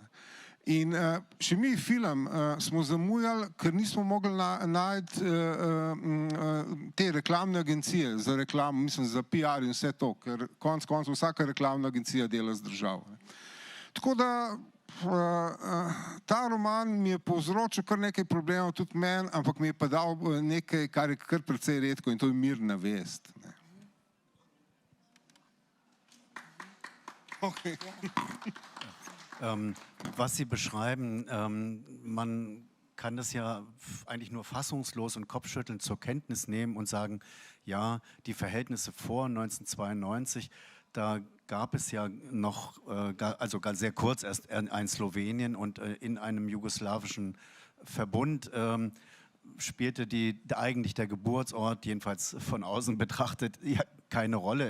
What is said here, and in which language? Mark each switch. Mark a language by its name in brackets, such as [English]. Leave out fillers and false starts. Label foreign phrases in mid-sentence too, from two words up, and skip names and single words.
[Slovenian] In še mi film smo zamujali, ker nismo mogli najti te reklamne agencije za reklamo, mislim za PR in vse to, ker konec koncev vsaka reklamna agencija dela z državo. Tako da ta roman mi je povzročil kar nekaj problemov, tudi meni, ampak mi je pa dal nekaj, kar je kar precej redko in to je mirna vest. [German] Okay. Was Sie beschreiben, man kann das ja eigentlich nur fassungslos und kopfschüttelnd zur Kenntnis nehmen und sagen, ja, die Verhältnisse vor 1992, da gab es ja noch, also sehr kurz erst ein Slowenien und in einem jugoslawischen Verbund spielte eigentlich der Geburtsort, jedenfalls von außen betrachtet, ja, keine Rolle.